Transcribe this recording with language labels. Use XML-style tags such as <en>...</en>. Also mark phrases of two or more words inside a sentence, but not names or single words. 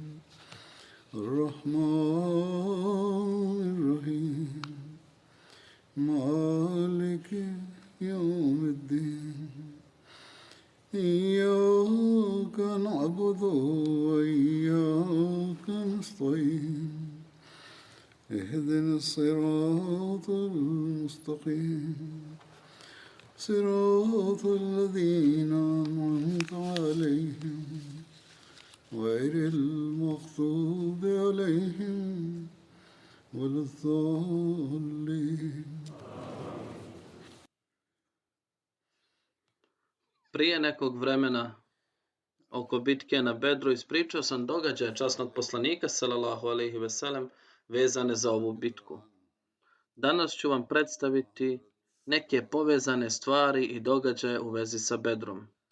<ar>الرحمن الرحيم مالك يوم الدين إياك نعبد وإياك نستعين اهدنا الصراط المستقيم صراط الذين أنعمت عليهم غير المغضوب عليهم ولا الضالين.</ar> <bs>Prije nekog vremena oko bitke na Bedru ispričao sam događaje časnog poslanika</bs> <ar>صلى الله عليه وسلم</ar> <bs>vezane za ovu bitku. Danas ću vam predstaviti neke povezane stvari i događaje u vezi sa Bedrom.</bs>